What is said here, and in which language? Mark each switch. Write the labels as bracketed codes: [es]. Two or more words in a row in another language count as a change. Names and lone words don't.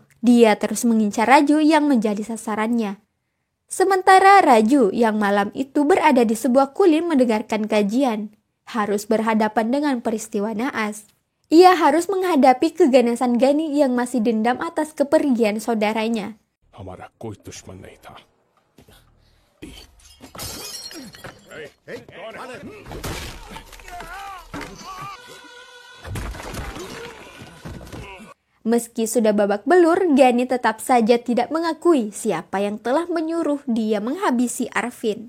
[id] Dia terus mengincar Raju yang menjadi sasarannya. Sementara Raju yang malam itu berada di sebuah kuil mendengarkan kajian, harus berhadapan dengan peristiwa naas. Ia harus menghadapi keganasan Ghani yang masih dendam atas kepergian saudaranya. [hi] हमारा कोई दुश्मन नहीं था। [id] Meski sudah babak belur, Ghani tetap saja tidak mengakui siapa yang telah menyuruh dia menghabisi Arvin.